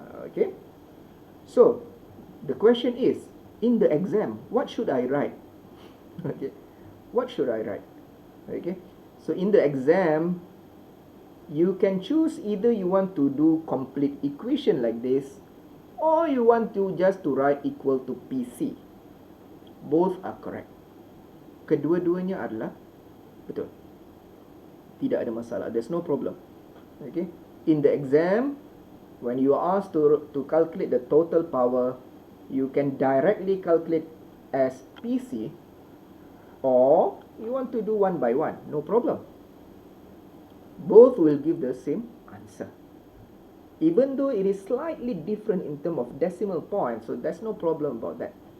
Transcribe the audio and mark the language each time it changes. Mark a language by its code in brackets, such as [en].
[en] Okay, so the question is, in the exam, what should I write? Okay, what should I write? Okay, so in the exam, you can choose either you want to do complete equation like this, or you want to just to write equal to PC. Both are correct. [ms] Kedua-duanya adalah betul. Tidak ada masalah. [en] There's no problem. Okay. In the exam, when you are asked to calculate the total power, you can directly calculate as PC, or you want to do one by one. No problem. Both will give the same answer. Even though it is slightly different in terms of decimal point, so there's no problem about that.